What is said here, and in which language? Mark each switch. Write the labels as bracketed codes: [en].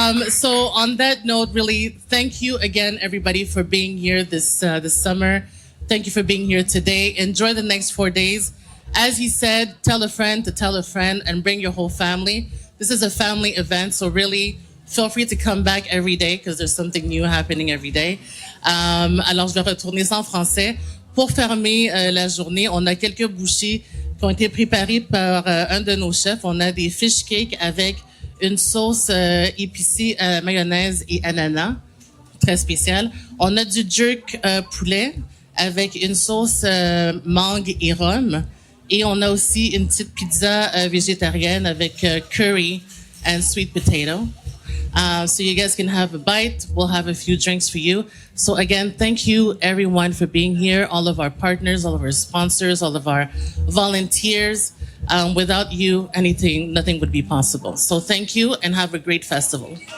[en] So on that note, really, thank you again, everybody, for being here this summer. Thank you for being here today. Enjoy the next 4 days. As he said, tell a friend to tell a friend and bring your whole family. This is a family event, so really feel free to come back every day because there's something new happening every day. [fr] Alors, je vais retourner ça en français. Pour fermer la journée, on a quelques bouchées qui ont été préparées par un de nos chefs. On a des fish cakes avec une sauce épicée mayonnaise et ananas, très spéciale. On a du jerk poulet avec une sauce mangue et rhum. Et on a aussi une petite pizza végétarienne avec [en] curry and sweet potato. So you guys can have a bite. We'll have a few drinks for you. So again, thank you everyone for being here. All of our partners, all of our sponsors, all of our volunteers. Without you, nothing would be possible. So thank you and have a great festival.